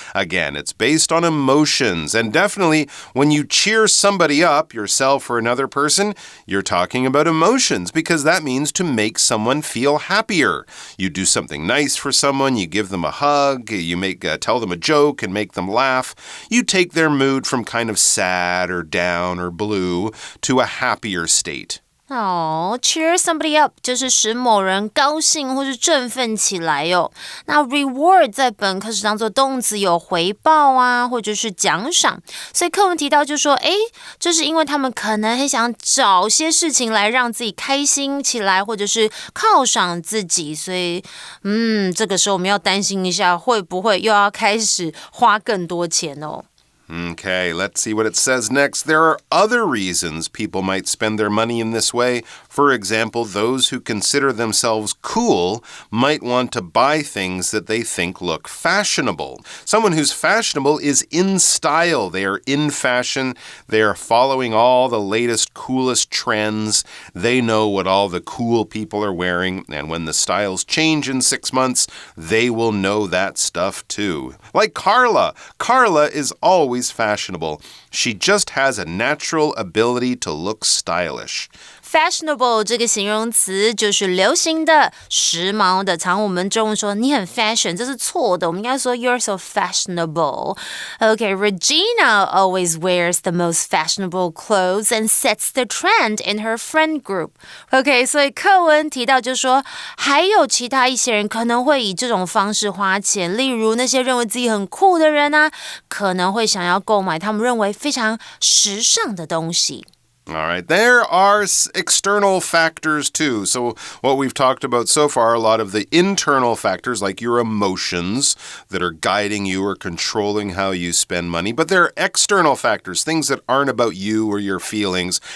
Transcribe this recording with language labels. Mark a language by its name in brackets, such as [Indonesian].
[English] Again, it's based on emotions. And definitely, when you cheer somebody up, yourself or another person, you're talking about emotions because that means to make someone feel happier. You do something nice for someone, you give them a hug, you tell them a joke and make them laugh. You take their mood from kind of sad or down or blue to a happier state. cheer somebody up [Chinese] 就是使某人高兴或是振奋起来哦。那 reward 在本课是当作动词，有回报啊，或者是奖赏。所以课文提到就说，这是因为他们可能很想找些事情来让自己开心起来，或者是犒赏自己。所以，这个时候我们要担心一下，会不会又要开始花更多钱哦。 [English] Okay, let's see what it says next. There are other reasons people might spend their money in this way. For example, those who consider themselves cool might want to buy things that they think look fashionable. Someone who's fashionable is in style. They are in fashion. They are following all the latest, coolest trends. They know what all the cool people are wearing. And when the styles change in 6 months, they will know that stuff too. Like Carla. Carla is always fashionable. She just has a natural ability to look stylish. [Chinese] Fashionable 这个形容词就是流行的、时髦的。常我们中文说你很 fashion， 这是错的。我们应该说 [English] you're so fashionable. Okay, Regina always wears the most fashionable clothes and sets the trend in her friend group. [Chinese] Okay, 所以课文提到就是说，还有其他一些人可能会以这种方式花钱，例如那些认为自己很酷的人啊，可能会想要购买他们认为非常时尚的东西。 [English] All right, there are external factors too. So what we've talked about so far, a lot of the internal factors like your emotions that are guiding you or controlling how you spend money. But there are external factors, things that aren't about you or your feelings.